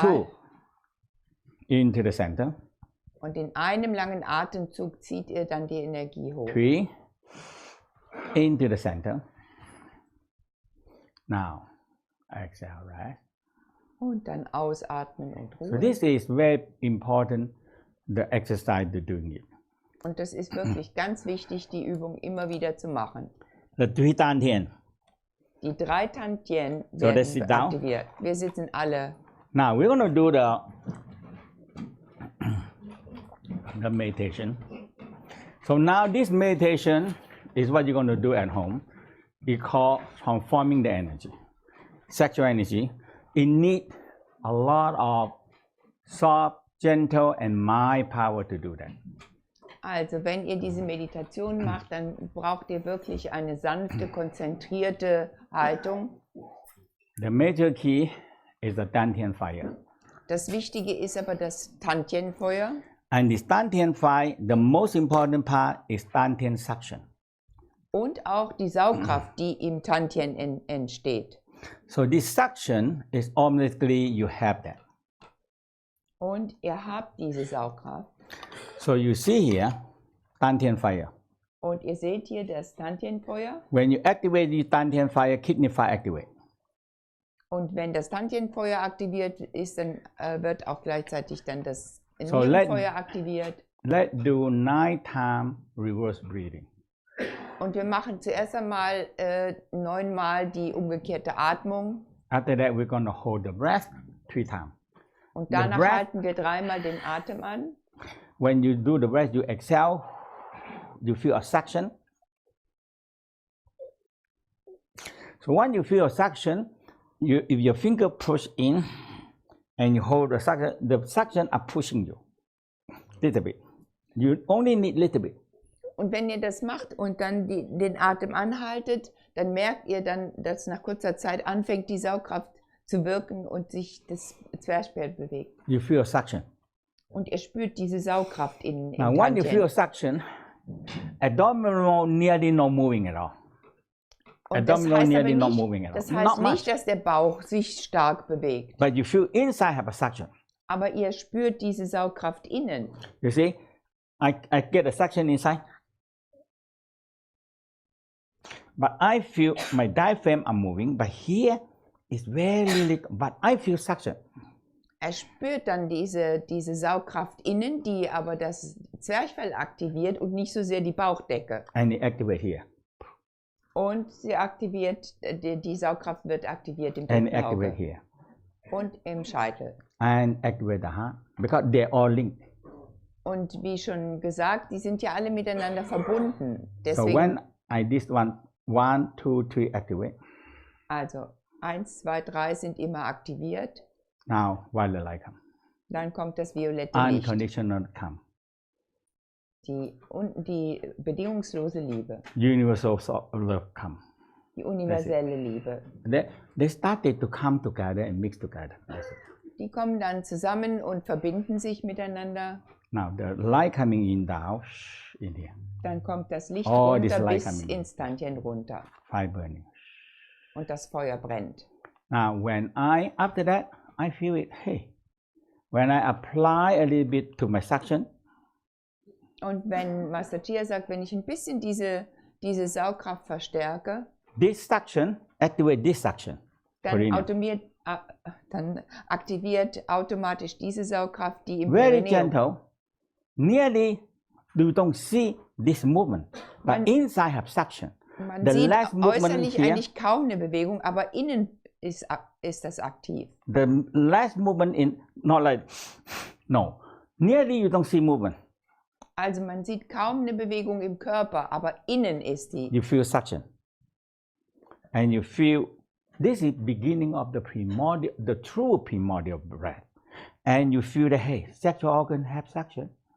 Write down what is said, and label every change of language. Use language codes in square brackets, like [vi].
[en] 2. Into the center. [de] Und in einem langen Atemzug zieht ihr dann die Energie hoch. [en] 3. Into the center. Now, exhale, right? [de] Und dann ausatmen und Ruhe. [en] So this is very important, the exercise to doing it. [de] Und das ist wirklich ganz wichtig, die Übung immer wieder zu machen. [en] The 3 Tantien. [de] Die 3 Tantien werden aktiviert. Wir sitzen alle. [en] Now we're going to do the meditation. So now this meditation is what you're going to do at home. It's called transforming the energy. Sexual energy. It needs a lot of soft, gentle and mild power to do that. [de] Also, wenn ihr diese Meditation macht, dann braucht ihr wirklich eine sanfte, konzentrierte Haltung. [en] The major key is the Tantien fire. [de] Das Wichtige ist aber das Tantienfeuer. [en] And this Tantien fire, the most important part is Tantien suction. [de] Und auch die Saugkraft, die im Tantien entsteht. [en] So this suction is automatically you have that. [de] Und ihr habt diese Saugkraft. [en] So you see here, Tantien fire. [de] Und ihr seht hier das Tantienfeuer. [en] When you activate the Tantien fire, kidney fire activate. [de] Und wenn das Tantienfeuer aktiviert ist, dann wird auch gleichzeitig dann das Nierenfeuer aktiviert. [en] Let's do 9 times reverse breathing. [de] Und wir machen zuerst einmal 9 Mal die umgekehrte Atmung. [en] After that, we're going to hold the breath 3 times. [de] Und danach halten wir 3 Mal den Atem an. [en] When you do the breath, you exhale. You feel a suction. So when you feel a suction, if your finger push in and you hold the suction are pushing you. Little bit. You only need little bit. [de] Und wenn ihr das macht und dann den Atem anhaltet, dann merkt ihr dann, dass nach kurzer Zeit anfängt, die Saugkraft zu wirken und sich das Zwerchfell bewegt. [en] You feel a suction. [de] Und ihr spürt diese Saugkraft in [en] Now, when you feel a suction, abdominal nearly not moving at all. [de] Und das heißt, das heißt nicht, dass der Bauch sich stark bewegt. [en] But you feel inside have a suction. [de] Aber ihr spürt diese Saugkraft innen. [en] You see, I get a suction inside. But I feel my diaphragm are moving, but here is very little, but I feel suction. [de] Er spürt dann diese Saugkraft innen, die aber das Zwerchfell aktiviert und nicht so sehr die Bauchdecke. [en] And it activate here. [de] Und sie aktiviert, die Saugkraft wird aktiviert im [en] And activate here. [de] Und im Scheitel. [en] And activate the heart, because they're all linked. [de] Und wie schon gesagt, die sind ja alle miteinander verbunden. Deswegen, [en] so when I this 1, 2, 3 activate. [de] Also 1, 2, 3 sind immer aktiviert. [en] Now violet light come. [de] Dann kommt das violette Licht. [en] Unconditional come. [de] Die bedingungslose Liebe. [en] Universal love come. [de] Die universelle Liebe. [en] They started to come together and mix together. [de] Die kommen dann zusammen und verbinden sich miteinander. [en] Now the light coming in down in here. [de] Dann kommt das Licht runter bis ins Tantien runter. [en] Fire burning. [de] Und das Feuer brennt. [en] Now after that, I feel it, hey, when I apply a little bit to my suction. [de] Und wenn Master Chia sagt, wenn ich ein bisschen diese Saugkraft verstärke, [en] this suction activate this suction. [de] Dann aktiviert automatisch diese Saugkraft, die im [en] Very gentle, nearly you don't see this movement, but inside have suction. [de] Man [en] The [de] sieht [en] last movement [de] äußerlich [en] here, [de] eigentlich kaum eine Bewegung, aber innen ist das aktiv. [en] the last movement in not like no, nearly you don't see movement. [de] Also man sieht kaum eine Bewegung im Körper, aber innen ist die. [en] You feel suction, and you feel this is beginning of the primordial, the true primordial breath, and you feel that hey, sexual organ have suction.